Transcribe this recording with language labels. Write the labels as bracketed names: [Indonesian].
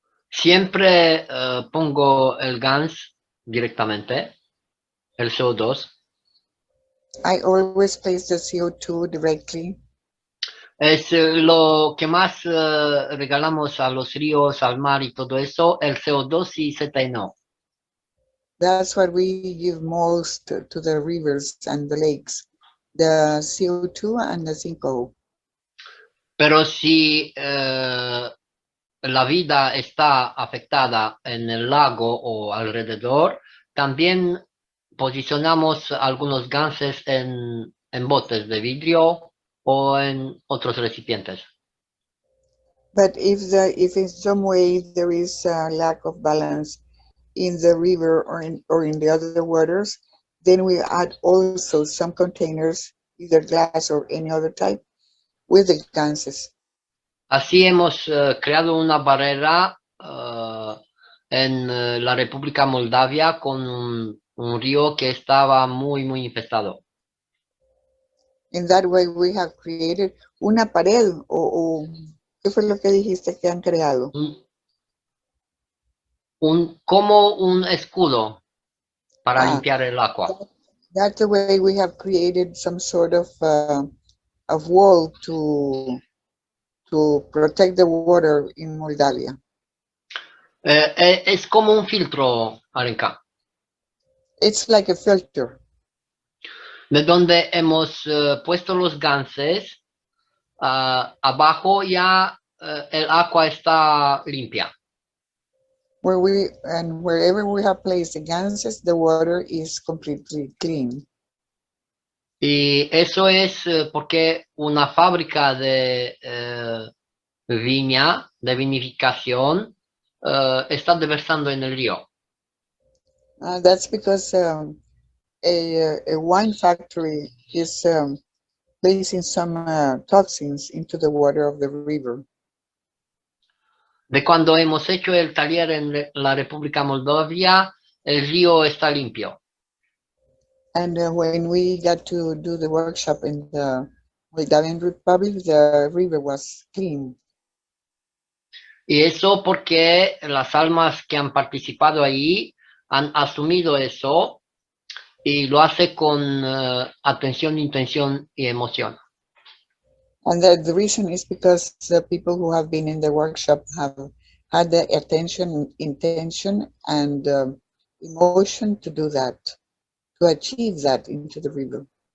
[Spanish] Siempre pongo el gas directamente, el CO2. [English] I always place the CO2 directly. [Spanish] Es lo que más regalamos a los ríos, al mar y todo eso, el CO2 y CTNO. [English] That's what we give most to the rivers and the lakes, the CO2 and the 5O. [Spanish] Pero si la vida está afectada en el lago o alrededor, también posicionamos algunos gases en botes de vidrio o en otros recipientes. [English] But if in some way there is a lack of balance in the river or in the other waters, then we add also some containers, either glass or any other type, with the gases. [Spanish] Así hemos creado una barrera en la República Moldavia con un río que estaba muy infestado. [English] In that way we have created [Spanish] una pared, o ¿qué fue lo que dijiste que han creado? Como un escudo para limpiar el agua. [English] That's the way we have created some sort of wall to protect the water in Moldavia. [Spanish] Es como un filtro, Alenka. [English] It's like a filter. [Spanish] De donde hemos puesto los gases, abajo ya el agua está limpia. [English] Wherever we have placed the gases, the water is completely clean. [Spanish] Y eso es porque una fábrica de viña, de vinificación, está deversando en el río. [English] That's because a wine factory is placing some toxins into the water of the river. [Spanish] De cuando hemos hecho el taller en la República Moldavia, el río está limpio. [English] And when we got to do the workshop in the Moldavian Republic, the river was clean. [Spanish] Y eso porque las almas que han participado ahí han asumido eso y lo hace con atención, intención y emoción. [English] And the reason is because the people who have been in the workshop have had the attention, intention, and emotion to do that, to achieve that into the river.